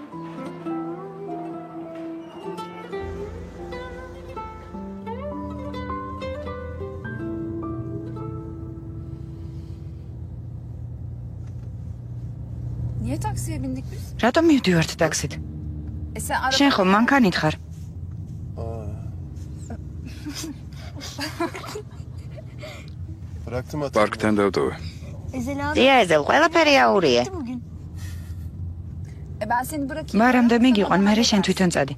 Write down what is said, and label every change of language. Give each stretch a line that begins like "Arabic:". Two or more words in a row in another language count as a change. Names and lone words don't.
Turkish: Niye taksiye bindik biz?
Georgian: რატომ მივდივართ ტაქსით? შენ ხომ მანქანით ხარ? პარკთან დავტოვე. დია ეზელ, ყველაფერი აურია.
Turkish: Ben seni bırakayım.
Georgian: მარამდე მიგიყვან, მერე შენ თვითონ წადი.